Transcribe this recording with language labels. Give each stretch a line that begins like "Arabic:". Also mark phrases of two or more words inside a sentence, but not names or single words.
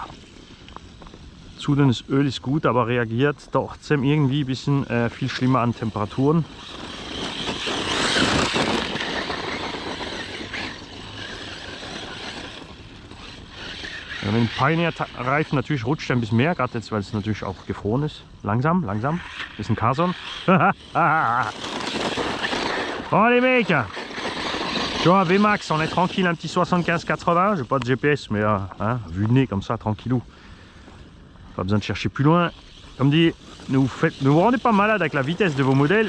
German: Zu dünnes Öl ist gut, aber reagiert trotzdem irgendwie ein bisschen viel schlimmer an Temperaturen. Ja, mit dem Pioneer-Reifen natürlich rutscht er ein bisschen mehr, gerade jetzt, weil es natürlich auch gefroren ist. Langsam, langsam. Das ist ein Carson.
French: Bon, les mecs, tu vois, VMAX, on est tranquille, un petit 75-80. J'ai pas de GPS, mais hein, vue de nez comme ça, tranquillou. Pas besoin de chercher plus loin. Comme dit, ne vous rendez pas malade avec la vitesse de vos modèles.